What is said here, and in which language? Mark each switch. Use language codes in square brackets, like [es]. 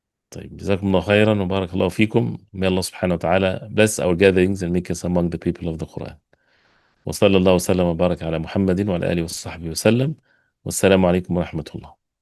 [ar] طيب جزاكم الله خيرا وبارك الله فيكم. [en] May Allah subhanahu wa ta'ala bless our gatherings and make us among the people of the Quran. [ar] وصلى الله وسلم وبارك على محمد وعلى آله وصحبه وسلم. والسلام عليكم ورحمة الله.